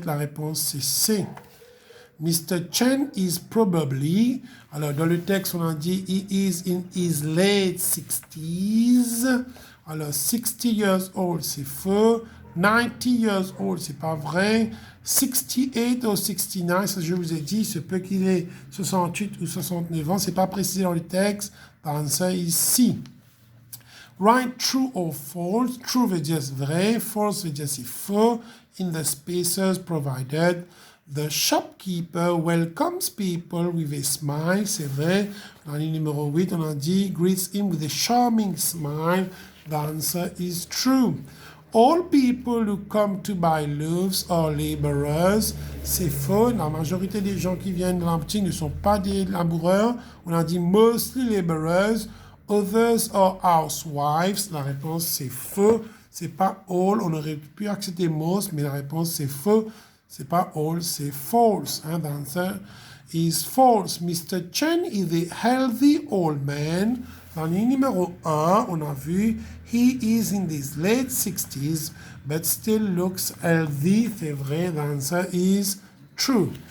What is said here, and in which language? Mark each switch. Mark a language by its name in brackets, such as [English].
[French] La réponse, c'est C. [English] Mr. Chen is probably, [French] alors dans le texte on a dit [English] he is in his late 60s, [French] alors [English] 60 years old [French] c'est faux, [English] 90 years old [French] c'est pas vrai, 68 ou 69, ça je vous ai dit, il se peut qu'il ait 68 ou 69 ans, c'est pas précisé dans le texte, dans ça ici. Write true or false. True veut dire vrai, false veut dire c'est faux. [English] In the spaces provided. The shopkeeper welcomes people with a smile. [French] C'est vrai. Dans le numéro 8, on a dit [English] greets him with a charming smile. The answer is true. All people who come to buy loaves are laborers. [French] C'est faux. La majorité des gens qui viennent de la boutique ne sont pas des laboureurs. On a dit [English] mostly laborers. Others are housewives. [French] La réponse c'est faux. C'est pas all. On aurait pu accepter most, mais la réponse c'est faux. C'est pas all, c'est false. [English] The answer is false. Mr. Chen is a healthy old man. [French] Dans le numéro 1, on a vu [English] he is in his late 60s, but still looks healthy. [French] C'est vrai. [English] The answer is true.